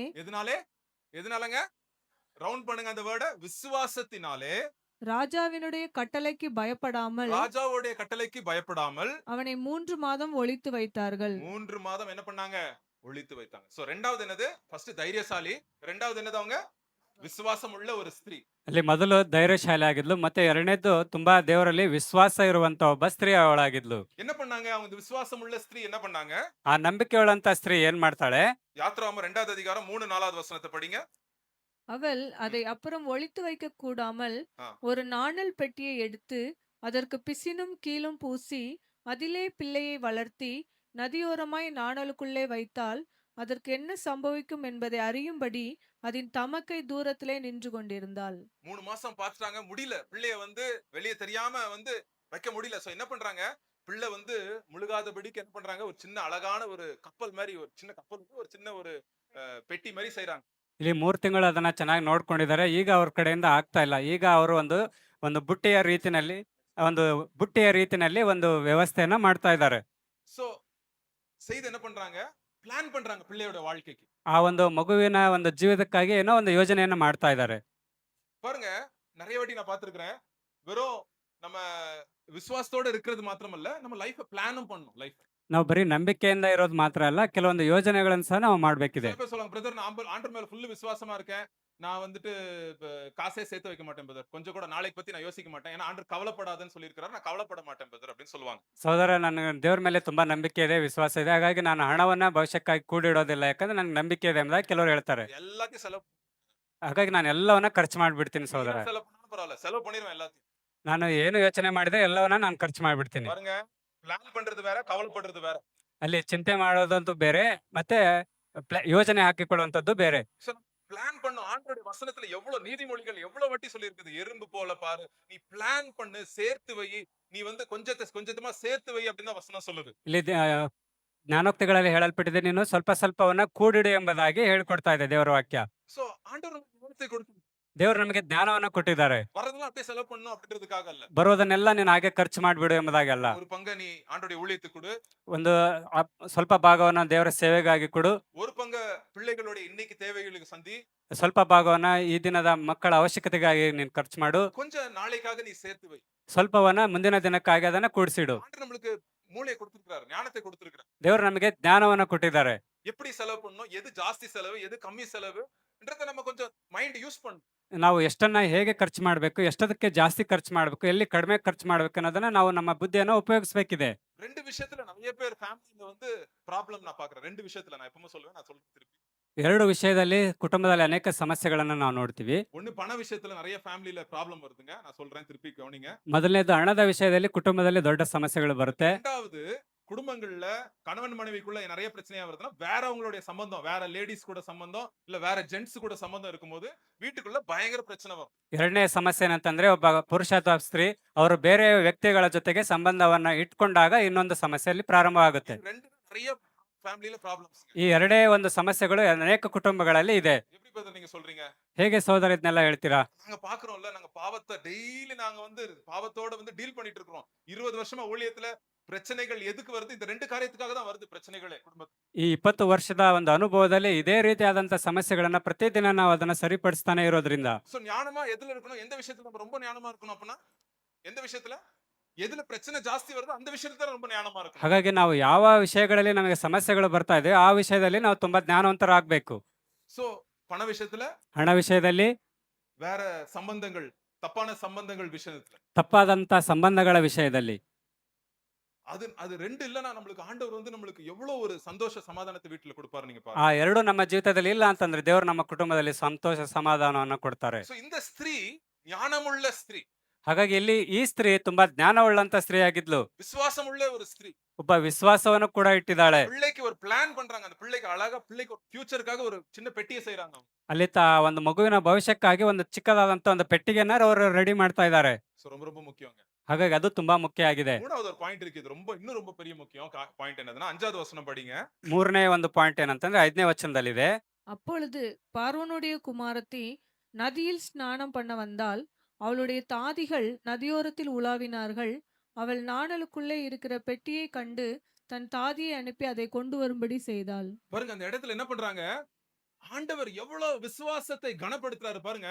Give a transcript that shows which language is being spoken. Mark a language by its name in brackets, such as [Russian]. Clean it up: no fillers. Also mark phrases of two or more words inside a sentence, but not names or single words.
[Tamil] எதனாலே எதனாலங்க ரவுண்ட் பண்ணுங்க அந்த வேர்ட விசுவாசத்தினாலே ராஜாவினுடைய கட்டளைக்கு பயப்படாமல் ராஜாவுடைய கட்டளைக்கு பயப்படாமல் அவனை 3 மாதம் ஒளித்து வைத்தார்கள். 3 மாதம் என்ன பண்ணாங்க? ஒளித்து வைத்தாங்க. சோ ரெண்டாவது என்னது? ஃபர்ஸ்ட் தைரியசாலி. ரெண்டாவது என்னது? அவங்க விசுவாசம் உள்ள ஒரு ஸ்திரீ. [Kannada] ಅಲ್ಲಿ ಮೊದಲು ಧೈರ್ಯಶಾಲಿ ಆಗಿದ್ಲು, ಮತ್ತೆ ಎರಡನೇದು ತುಂಬಾ ದೇವರಲ್ಲಿ ವಿಶ್ವಾಸ ಇರುವಂತ ಒಬ್ಬ ಸ್ತ್ರೀ ಅವಳಾಗಿದ್ಲು. [Tamil] என்ன பண்ணாங்க? அவங்க விசுவாசம் உள்ள ஸ்திரீ என்ன பண்ணாங்க? [Kannada] ಆ ನಂಬಿಕೆಯುಳ್ಳಂತ ಸ್ತ್ರೀ ಏನ್ ಮಾಡ್ತಾಳೆ? [Tamil] யாத்ராகமம் 2வது அதிகாரம் 3-4வது வசனத்தை படிங்க. அவள் அதை அப்புறம் ஒளித்து வைக்க கூடாமல் ஆ. ஒரு நாணல் பெட்டியை எடுத்து அதற்கு பிசினும் கீழும் பூசி அதிலே பிள்ளையை வளர்த்தி நதியோரமாய் நாணலுக்குள்ளே வைத்தால் அதற்கு என்ன சம்பவிக்கும் என்பதை அறியும்படி அதன் தமக்கை தூரத்திலே நின்று கொண்டிருந்தாள். 3 மாசம் பார்த்துட்டாங்க, முடியல. பிள்ளைய வந்து வெளியே தெரியாம வந்து வைக்க முடியல. சோ என்ன பண்றாங்க? பிள்ளை வந்து முழுகாதபடிக்கு என்ன பண்றாங்க? ஒரு சின்ன அழகான ஒரு கப்பல் மாதிரி, ஒரு சின்ன கப்பல், ஒரு சின்ன ஒரு பெட்டி மாதிரி செய்றாங்க. [Kannada] ಇಲ್ಲಿ 3 ತಿಂಗಳು ಅದನ್ನ ಚೆನ್ನಾಗಿ ನೋಡ್ಕೊಂಡಿದ್ದಾರೆ. ಈಗ ಅವ್ರ ಕಡೆಯಿಂದ ಆಗ್ತಾ ಇಲ್ಲ. ಈಗ ಅವರು ಒಂದು ಒಂದು ಬುಟ್ಟಿಯ ರೀತಿನಲ್ಲಿ ಒಂದು ವ್ಯವಸ್ಥೆಯನ್ನ ಮಾಡ್ತಾ ಇದ್ದಾರೆ. [Tamil] சோ செய்து என்ன பண்றாங்க? பிளான் பண்றாங்க பிள்ளையோட வாழ்க்கைக்கு. [Kannada] ಆ ಒಂದು ಮಗುವಿನ ಒಂದು ಜೀವಿತಕ್ಕಾಗಿ ಏನೋ ಒಂದು ಯೋಜನೆಯನ್ನ ಮಾಡ್ತಾ ಇದ್ದಾರೆ. [Tamil] பாருங்க, நிறைய வாட்டி நான் பார்த்திருக்கிறேன். வெறும் நம்ம விசுவாசத்தோட இருக்கிறது மாத்திரமல்ல, நம்ம லைஃப பிளானும் பண்ணணும். லைஃப் [Kannada] ನಾವು ಬರೀ ನಂಬಿಕೆಯಿಂದ ಇರೋದು ಮಾತ್ರ ಅಲ್ಲ, ಕೆಲವೊಂದು ಯೋಜನೆಗಳನ್ನು ಸಹ ನಾವು ಮಾಡ್ಬೇಕಿದೆ. [Tamil] சில பேர் சொல்லுவாங்க, பிரதர் நான் ஆண்டவர் மேல ஃபுல் விசுவாசமா இருக்கேன். நான் வந்துட்டு காசே சேர்த்து வைக்க மாட்டேன் பிரதர். கொஞ்சம் கூட நாளைக்கு பத்தி நான் யோசிக்க மாட்டேன். ஏன்னா ஆண்டவர் கவலைப்படாதன்னு சொல்லியிருக்கிறார். நான் கவலைப்பட மாட்டேன் பிரதர் அப்படின்னு சொல்லுவாங்க. [Kannada] ಸಹೋದರ, ನನಗೆ ದೇವ್ರ ಮೇಲೆ ತುಂಬಾ ನಂಬಿಕೆ ಇದೆ, ವಿಶ್ವಾಸ ಇದೆ. ಹಾಗಾಗಿ ನಾನು ಹಣವನ್ನ ಭವಿಷ್ಯಕ್ಕಾಗಿ ಕೂಡಿಡೋದಿಲ್ಲ, ಯಾಕಂದ್ರೆ ನನಗೆ ನಂಬಿಕೆ ಇದೆ ಎಂಬುದಾಗಿ ಕೆಲವರು ಹೇಳ್ತಾರೆ. [Tamil] எல்லாத்தையும் செலவு [Kannada] ಹಾಗಾಗಿ ನಾನು ಎಲ್ಲವನ್ನ ಖರ್ಚು ಮಾಡ್ಬಿಡ್ತೀನಿ ಸಹೋದರ. [Tamil] நீங்க செலவு பண்ணாலும் பரவாயில்ல, செலவு பண்ணிடுவேன் எல்லாத்தையும். [Kannada] ನಾನು ಏನು ಯೋಚನೆ ಮಾಡಿದ್ರೆ ಎಲ್ಲವನ್ನ ನಾನು ಖರ್ಚು ಮಾಡ್ಬಿಡ್ತೀನಿ. [Tamil] பாருங்க, பிளான் பண்றது வேற, கவலைப்படுறது வேற. [Kannada] ಅಲ್ಲಿ ಚಿಂತೆ ಮಾಡೋದಂತೂ ಬೇರೆ, ಮತ್ತೆ ಯೋಜನೆ ಹಾಕಿಕೊಳ್ಳುವಂತದ್ದು ಬೇರೆ. [Tamil] பிளான் பண்ணும். ஆண்டவருடைய வசனத்துல எவ்வளவு நீதிமொழிகள் எவ்வளவு வாட்டி சொல்லி இருக்குது. எறும்பு போல பாரு, நீ பிளான் பண்ணு, சேர்த்து வை, நீ வந்து கொஞ்சமா சேர்த்து வை அப்படின்னு தான் வசனம் சொல்லுது. [Kannada] ಇಲ್ಲಿ ಜ್ಞಾನೋಕ್ತಿಗಳಲ್ಲಿ ಹೇಳಲ್ಪಟ್ಟಿದೆ, ನೀನು ಸ್ವಲ್ಪ ಸ್ವಲ್ಪವನ್ನ ಕೂಡಿಡು ಎಂಬುದಾಗಿ ಹೇಳ್ಕೊಡ್ತಾ ಇದೆ ದೇವರ ವಾಕ್ಯ. [Tamil] சோ ஆண்டவர் நமக்கு ஞானத்தை கொடுத்து [Kannada] ದೇವರು ನಮಗೆ ಜ್ಞಾನವನ್ನ ಕೊಟ್ಟಿದ್ದಾರೆ. [Tamil] வரதெல்லாம் அப்படியே செலவு பண்ணணும் அப்படின்றதுக்காக அல்ல. [Kannada] ಬರೋದನ್ನೆಲ್ಲ ನೀನು ಹಾಗೆ ಖರ್ಚು ಮಾಡ್ಬಿಡು ಎಂಬುದಾಗಿ ಅಲ್ಲ. [Tamil] ஒரு பங்கை நீ ஆண்டவருடைய ஊழியத்துக்கு கொடு, [Kannada] ಒಂದು ಸ್ವಲ್ಪ ಭಾಗವನ್ನ ದೇವರ ಸೇವೆಗಾಗಿ ಕೊಡು, [Tamil] ஒரு பங்கை பிள்ளைகளுடைய இன்னைக்கு தேவைகளுக்கு சந்தி, [Kannada] ಸ್ವಲ್ಪ ಭಾಗವನ್ನ ಈ ದಿನದ ಮಕ್ಕಳ ಅವಶ್ಯಕತೆಗಾಗಿ ನೀನು ಖರ್ಚು ಮಾಡು, [Tamil] கொஞ்சம் நாளைக்காக நீ சேர்த்து வை. [Kannada] ಸ್ವಲ್ಪವನ್ನ ಮುಂದಿನ ದಿನಕ್ಕಾಗಿ ಅದನ್ನ ಕೂಡಿಸಿಡು. [Tamil] ஆண்டவர் நம்மளுக்கு மூளையை கொடுத்திருக்கிறார், ஞானத்தை கொடுத்திருக்கிறார். [Kannada] ದೇವರು ನಮಗೆ ಜ್ಞಾನವನ್ನ ಕೊಟ್ಟಿದ್ದಾರೆ. [Tamil] எப்படி செலவு பண்ணணும், எது ஜாஸ்தி செலவு, எது கம்மி செலவுன்றத நம்ம கொஞ்சம் [English] mind use [Tamil] பண்ணணும். [Kannada] ನಾವು ಎಷ್ಟನ್ನ ಹೇಗೆ ಖರ್ಚು ಮಾಡಬೇಕು, ಎಷ್ಟದಕ್ಕೆ ಜಾಸ್ತಿ ಖರ್ಚು ಮಾಡಬೇಕು, ಎಲ್ಲಿ ಕಡಿಮೆ ಖರ್ಚು ಮಾಡ್ಬೇಕು ಅನ್ನೋದನ್ನ ನಾವು ನಮ್ಮ ಬುದ್ಧಿಯನ್ನ ಉಪಯೋಗಿಸಬೇಕಿದೆ. [Tamil] ரெண்டு விஷயத்துல நிறைய பேர் ஃபேமிலில வந்து ப்ராப்ளம் நான் பாக்குறேன். ரெண்டு விஷயத்துல நான் எப்பவும் சொல்லுவேன், நான் சொல்றேன் திருப்பி. [Kannada] ಎರಡು ವಿಷಯದಲ್ಲಿ ಕುಟುಂಬದಲ್ಲಿ ಅನೇಕ ಸಮಸ್ಯೆಗಳನ್ನ ನಾವು ನೋಡ್ತೀವಿ. [Tamil] ஒண்ணு பண விஷயத்துல நிறைய ஃபேமிலில ப்ராப்ளம் வருதுங்க. நான் சொல்றேன் திருப்பி கவனிங்க. [Kannada] ಮೊದಲನೇದು ಹಣದ ವಿಷಯದಲ್ಲಿ ಕುಟುಂಬದಲ್ಲಿ ದೊಡ್ಡ ಸಮಸ್ಯೆಗಳು ಬರುತ್ತೆ. [Tamil] ரெண்டாவது, குடும்பங்கள்ல கணவன் மனைவிக்குள்ள நிறைய பிரச்சனையா வருதுன்னா வேற அவங்களுடைய சம்பந்தம், வேற லேடிஸ் கூட சம்பந்தம், இல்ல வேற ஜென்ட்ஸ் கூட சம்பந்தம் இருக்கும்போது வீட்டுக்குள்ள பயங்கர பிரச்சனை வரும். [Kannada] ಎರಡನೇ ಸಮಸ್ಯೆ ಏನಂತಂದ್ರೆ, ಒಬ್ಬ ಪುರುಷ ಅಥವಾ ಸ್ತ್ರೀ ಅವರು ಬೇರೆ ವ್ಯಕ್ತಿಗಳ ಜೊತೆಗೆ ಸಂಬಂಧವನ್ನ ಇಟ್ಕೊಂಡಾಗ ಇನ್ನೊಂದು ಸಮಸ್ಯೆಯಲ್ಲಿ ಪ್ರಾರಂಭವಾಗುತ್ತೆ. [Tamil] இது ரெண்டு நிறைய ஃபேமிலில ப்ராப்ளம்ஸ். [Kannada] ಈ ಎರಡೇ ಒಂದು ಸಮಸ್ಯೆಗಳು ಅನೇಕ ಕುಟುಂಬಗಳಲ್ಲಿ ಇದೆ. [Tamil] எப்படி பிரதர் நீங்க சொல்றீங்க? [Kannada] ಹೇಗೆ ಸಹೋದರ ಇದನ್ನೆಲ್ಲ ಹೇಳ್ತೀರಾ? [Tamil] நாங்க பாக்குறோம்ல, நாங்க பாவத்தை டெய்லி நாங்க வந்து பாவத்தோட வந்து டீல் பண்ணிட்டு இருக்கிறோம். 20 வருஷமா ஊழியத்துல பிரச்சனைகள் எதுக்கு வருது? இந்த ரெண்டு காரியத்துக்காக தான் வருது பிரச்சனைகளே குடும்பத்துல. [Kannada] ಈ 20 ವರ್ಷದ ಒಂದು ಅನುಭವದಲ್ಲಿ ಇದೇ ರೀತಿಯಾದಂತ ಸಮಸ್ಯೆಗಳನ್ನ ಪ್ರತಿದಿನ ನಾವು ಅದನ್ನ ಸರಿಪಡಿಸ್ತಾನೆ ಇರೋದ್ರಿಂದ. [Tamil] சோ ஞானமா எதுல இருக்கணும்? எந்த விஷயத்துல நம்ம ரொம்ப ஞானமா இருக்கணும் அப்படின்னா, எந்த விஷயத்துல எதுல பிரச்சனை ஜாஸ்தி வருதோ அந்த விஷயத்துல தான் ரொம்ப ஞானமா இருக்கணும். [Kannada] ಹಾಗಾಗಿ ನಾವು ಯಾವ ವಿಷಯಗಳಲ್ಲಿ ನಮಗೆ ಸಮಸ್ಯೆಗಳು ಬರ್ತಾ ಇದೆ ಆ ವಿಷಯದಲ್ಲಿ ನಾವು ತುಂಬಾ ಜ್ಞಾನವಂತರಾಗಬೇಕು. [Tamil] சோ பண விஷயத்துல, [Kannada] ಹಣ ವಿಷಯದಲ್ಲಿ, [Tamil] வேற சம்பந்தங்கள், தப்பான சம்பந்தங்கள் விஷயத்துல, [Kannada] ತಪ್ಪಾದಂತ ಸಂಬಂಧಗಳ ವಿಷಯದಲ್ಲಿ. [Tamil] அது ரெண்டு இல்லனா நம்மளுக்கு ஆண்டவர் வந்து நம்மளுக்கு எவ்வளவு ஒரு சந்தோஷ சமாதானத்தை வீட்டுல கொடுப்பாரு நீங்க ಆ பாருங்க. [Kannada] ಎರಡು ನಮ್ಮ ಜೀವಿತದಲ್ಲಿ ಇಲ್ಲ ಅಂತಂದ್ರೆ ದೇವರು ನಮ್ಮ ಕುಟುಂಬದಲ್ಲಿ ಸಂತೋಷ ಸಮಾಧಾನವನ್ನ ಕೊಡ್ತಾರೆ. [Tamil] சோ இந்த ஸ்திரீ ஞானமுள்ள ஸ்திரீ. [Kannada] ಹಾಗಾಗಿ ಇಲ್ಲಿ ಈ ಸ್ತ್ರೀ ತುಂಬಾ ಜ್ಞಾನವುಳ್ಳಂತ ಸ್ತ್ರೀ ಆಗಿದ್ಲು. [Tamil] விசுவாசம் உள்ள ஒரு ஸ்திரீ. [Kannada] ಒಬ್ಬ ವಿಶ್ವಾಸವನ್ನು ಕೂಡ ಇಟ್ಟಿದ್ದಾಳೆ. [Tamil] பிள்ளைக்கு ஒரு பிளான் பண்றாங்க. அந்த பிள்ளைக்கு அழகா பிள்ளைக்கு ஒரு ஃபியூச்சர்க்காக ஒரு சின்ன பெட்டிய செய்றாங்க அவங்க. [Kannada] ಅಲ್ಲಿ ಒಂದು ಮಗುವಿನ ಭವಿಷ್ಯಕ್ಕಾಗಿ ಒಂದು ಚಿಕ್ಕದಾದಂತ ಒಂದು ಪೆಟ್ಟಿಗೆನ ಅವರು ರೆಡಿ ಮಾಡ್ತಾ ಇದ್ದಾರೆ. [Tamil] சோ ரொம்ப ரொம்ப முக்கியங்க. [Kannada] ಹಾಗಾಗಿ ಅದು ತುಂಬಾ ಮುಖ್ಯ ಆಗಿದೆ. [Tamil] மூணாவது ஒரு பாயிண்ட் இருக்கு. இது இன்னும் ரொம்ப பெரிய முக்கியம். பாயிண்ட் என்னதுன்னா 5வது வசனம் படிங்க. [Kannada] ಮೂರನೇ ಒಂದು ಪಾಯಿಂಟ್ ಏನಂತಂದ್ರೆ 5ನೇ ವಚನದಲ್ಲಿದೆ. [Tamil] அப்பொழுது பார்வோனுடைய குமாரத்தி நதியில் ஸ்நானம் பண்ண வந்தால் அவளுடைய தாதிகள் நதியோரத்தில் உலாவினார்கள். அவள் நாணலுக்குள்ளே இருக்கிற பெட்டியை கண்டு தன் தாதியை அனுப்பி அதை கொண்டு வரும்படி செய்தாள். பாருங்க அந்த இடத்துல என்ன பண்றாங்க? ஆண்டவர் எவ்வளவு விசுவாசத்தை கனப்படுத்துறாரு பாருங்க.